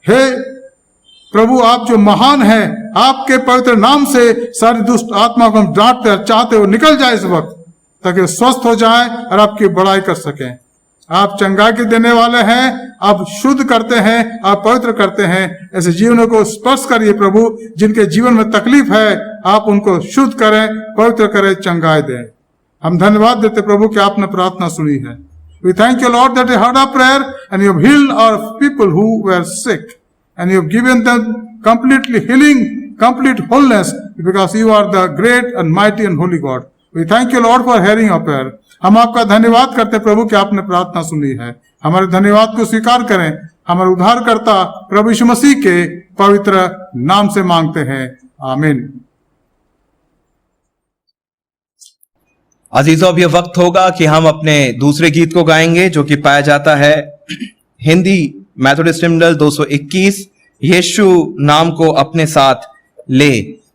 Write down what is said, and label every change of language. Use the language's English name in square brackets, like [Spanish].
[Hindi] हे प्रभु आप जो महान हैं, आपके पवित्र नाम से सारी दुष्ट आत्मा को हम डांटते और चाहते हो निकल जाए इस वक्त, ताकि स्वस्थ हो जाए और आपकी बड़ाई कर सकें। आप चंगाई के देने वाले हैं, आप शुद्ध करते हैं, आप पवित्र करते हैं। ऐसे जीवनों को स्पर्श करिए प्रभु, जिनके जीवन में तकलीफ है, आप उनको शुद्ध करें, पवित्र करें, चंगाई दें। हम धन्यवाद देते प्रभु कि आपने प्रार्थना सुनी है। [English] We thank you Lord that you heard our prayer and you have healed our people who were sick and you have given them completely healing, complete wholeness, because you are the great and mighty and holy God. We thank you Lord for hearing our prayer. [Hindi] हम आपका धन्यवाद करते प्रभु कि आपने प्रार्थना सुनी है। हमारे धन्यवाद को स्वीकार करें। हमारे उद्धारकर्ता प्रभु यीशु मसीह के पवित्र नाम से मांगते हैं, आमीन। अजीजों, अब यह वक्त होगा कि हम अपने दूसरे गीत को गाएंगे, जो कि पाया जाता है हिंदी मेथोडिस्ट हिम्नल 221, यीशु नाम को अपने साथ ले।